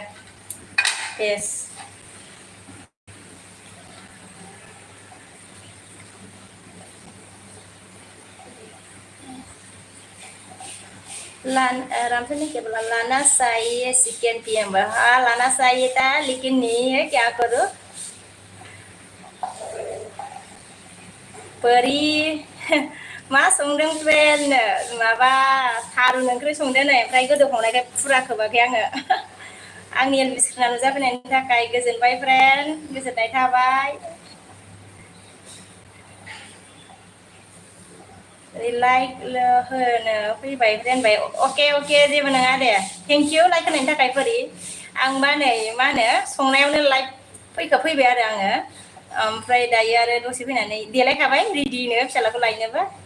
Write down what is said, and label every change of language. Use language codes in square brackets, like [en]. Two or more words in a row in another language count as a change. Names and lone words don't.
[hi] यस। रामचंद्र ने क्या बोला? लाना चाहिए चिकन पीएम। हाँ लाना चाहिए था, लेकिन नहीं है, क्या करो। [brx] परी मा संदों फ्रेन माबा थारुन ओंख्रि संदों नै ओमफ्राय गोदौखांनायखाय फुरा खोबाखै आङो आंनि एलबि स्क्रिनाव नुजाफैनायनि थाखाय गोजोनबाय फ्रेन गोजोननाय थाबाय लाइक होनो फैबाय होनबाय अके अके जेबो नङा दे [en] thank you [brx] लाइक होनायनि थाखाय फोरि आंबा नै मा होनो संनायावनो लाइक फैबाय आरो आङो ओमफ्राय दायो आरो दसे फैनानै देलायखाबाय रेडिनो फिसालाखौ लायनोबो